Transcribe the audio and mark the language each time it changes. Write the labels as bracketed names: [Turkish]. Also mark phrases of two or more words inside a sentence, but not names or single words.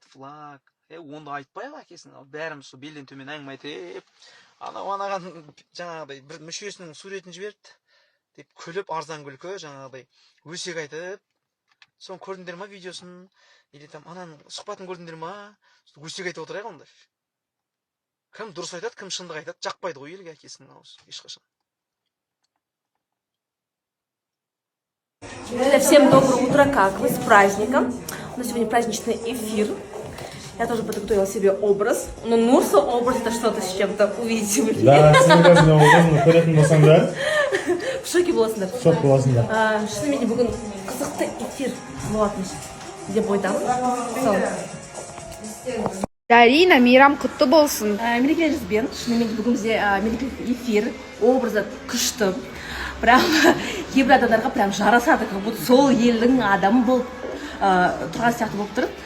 [Kazakh] flag, онда айтпай әкесің, бәріміз белден төмен әңгіме айтып, анаған жаңағыдай бір мүшесінің суретін жіберді деп күліп, арзан күлкі, жаңағыдай өсек айтып, соны көрдіңдер ма видеосын, [Russian] или там [Kazakh] ананың сұхбатын көрдіңдер ма, өсек айтып отырайық онда. Кім дұрыс айтады, кім шындық айтады, жақпайды ғой елге әкесінің аузы, ешқашан. [Russian] Всем доброе утро, как вы, с праздником. У нас сегодня праздничный эфир. Я тоже подготовила себе образ. Но Нурса образ это что-то с чем-то, увидите вы. Да, серьезный образ, [Kazakh] көретін болсаң да. [Russian] В шоке [Kazakh] боласыңдар. Шок боласыңдар. Шынымен бүгін қызықты эфир болатын деп ойдамын. Дарина, мейрам құтты болсын. Мерекелеріңізбен, шынымен бүгін бізде мерекелік эфир, образы күшті. Прям кейбір адамдарға прям жарасады, [Russian] как будто [Kazakh] сол елдің адамы болып тұрған сияқты болып тұр.